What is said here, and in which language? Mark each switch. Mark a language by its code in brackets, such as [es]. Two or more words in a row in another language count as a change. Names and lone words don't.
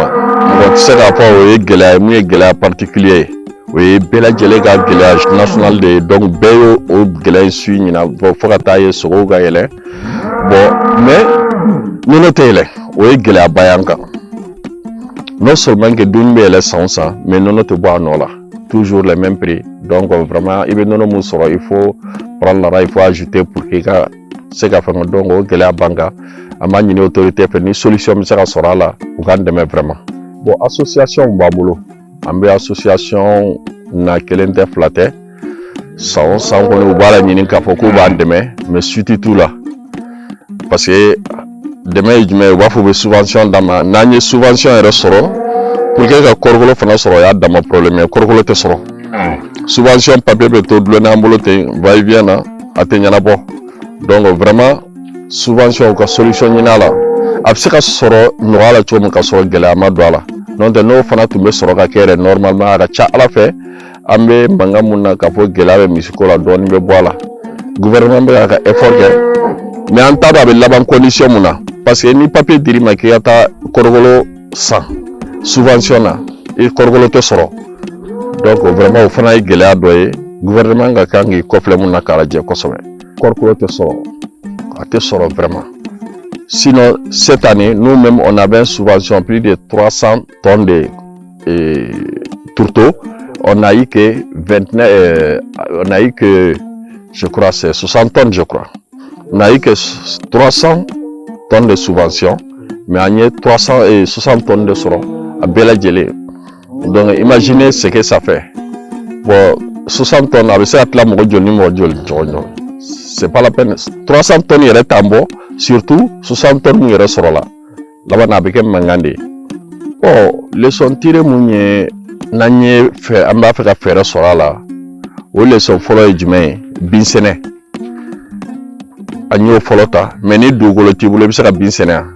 [bm] Mɔgɔ tɛ se k'a fɔ o ye gɛlɛya mun ye gɛlɛya particulier ye, o ye bɛɛ lajɛlen ka gɛlɛya national de ye. Donc bɛɛ ye o gɛlɛya in su ɲina fo ka taa ye sogow ka yɛlɛ. Bon mais nɔnɔ tɛ yɛlɛ, o ye gɛlɛyaba y'an kan. [fr] Non seulement que [bm] dumuni bɛ yɛlɛ san o san mais nɔnɔ tɛ bɔ a nɔ la, [fr] toujours les mêmes prix. [bm] Donc vraiment i bɛ nɔnɔ mun sɔrɔ [fr] il faut prendre la il faut ajouter pour que [bm] ka se ka fɛngɛ. Donc o gɛlɛya b'an kan an b'a ɲini autorité fɛ ni solution bɛ se ka sɔrɔ a la u k'an dɛmɛ vraiment. Bon association b'a bolo, an bɛ association na kelen tɛ fila tɛ san o san kɔni u b'a la ɲini k'a fɔ k'u b'an dɛmɛ [fr] mais suite [bm] t'u la [fr] parce que [bm] dɛmɛ ye jumɛn ye u b'a fɔ u bɛ subvention d'an ma. N'an ye subvention yɛrɛ sɔrɔ [fr] pour que [bm] ka kɔrɔgolo fana sɔrɔ o y'a dama problème ye. Kɔrɔgolo tɛ sɔrɔ, subvention papier bɛ to dulon n'an bolo ten [fr] va et vient [bm] na a tɛ ɲɛnabɔ. Donc vraiment subvention ka solution ɲini a la a bɛ se ka sɔrɔ nɔgɔya la cogo min ka sɔrɔ gɛlɛya ma don a la. N'o tɛ n'o fana tun bɛ sɔrɔ ka kɛ yɛrɛ normalement a ka ca Ala fɛ an bɛ mankan mun na k'a fɔ gɛlɛya bɛ misiko la dɔɔni bɛ bɔ a la. Gouvernement bɛ ka effort kɛ mais an t'a dɔn a bɛ laban condition mun na [fr] parce que [bm] ni papier dir'i ma k'i ka taa kɔrɔgolo san subvention na i kɔrɔgolo tɛ sɔrɔ. Donc vraiment o fana ye gɛlɛya dɔ ye. Gouvernement ka kan k'i kɔfilɛ mun na k'a lajɛ kosɛbɛ. Kɔrɔgolo tɛ sɔrɔ, a tɛ sɔrɔ vraiment. [fr] Sinon cette année nous-mêmes on avait une subvention plus de 300 tonnes de tourteaux. On a eu que je crois c'est 60 tonnes je crois. On a eu que 300 tonnes de subvention mais on a eu 360 tonnes de soro à [bm] bɛɛ lajɛlen. [fr] Donc imaginez ce que ça fait. [bm] Bon 60 tonnes a bɛ se ka tila mɔgɔ joli ni mɔgɔ joli ɲɔgɔn. [fr] C'est pas la peine. [bm] 300 tonnes yɛrɛ t'an bɔ surtout 60 tonnes mun yɛrɛ sɔrɔ la laban a bɛ kɛ mankan de ye. [fr] Bon leçon tirée [bm] mun ye n'an ye an b'a fɛ ka fɛɛrɛ sɔrɔ a la o leçon fɔlɔ ye jumɛn ye? Bin sɛnɛ. An y'o fɔlɔ ta mais ni dugukolo t'i bolo i bɛ se ka bin sɛnɛ wa?